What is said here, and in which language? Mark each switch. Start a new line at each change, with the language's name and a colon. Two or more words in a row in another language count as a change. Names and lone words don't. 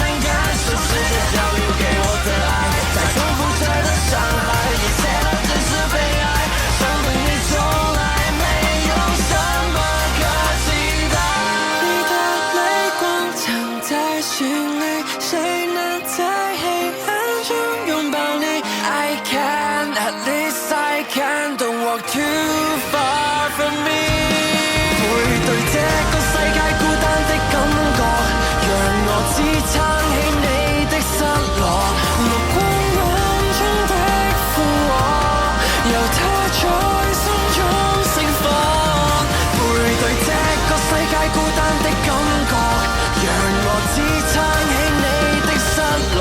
Chinese: 感受世界教育給我的愛，再重複着的傷害，一切都只是悲哀，生命裡從來沒有什麼可期待，你的淚光藏在心裡，誰能在黑暗中擁抱你
English: I can, at least I can, don't walk too far from me。
Chinese: 背對這個世界孤單的感覺，讓我支撐起你的失落。綠光暗中的負荷，由它在心中盛放。背對這個世界孤單的感覺，讓我支撐起你的失落。